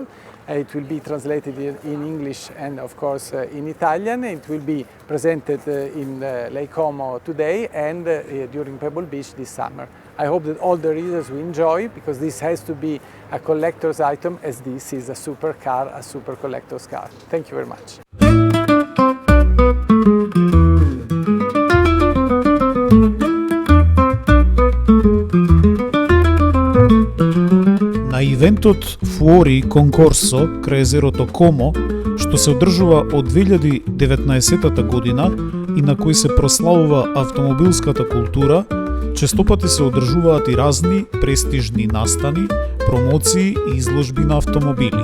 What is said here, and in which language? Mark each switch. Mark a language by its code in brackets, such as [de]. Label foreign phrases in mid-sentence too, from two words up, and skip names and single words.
[en] It will be translated in English and of course in Italian. It will be presented in Lake Como today and during Pebble Beach this summer. I hope that all the readers will enjoy, because this has to be a collector's item, as this is a super car, a super collector's car. Thank you very much. [mk] На ивентот Fuori Concorso крај езерото Комо, што се одржува од 2019 година и на кој се прославува автомобилската култура, честопати се одржуваат и разни престижни настани, промоции и изложби на автомобили.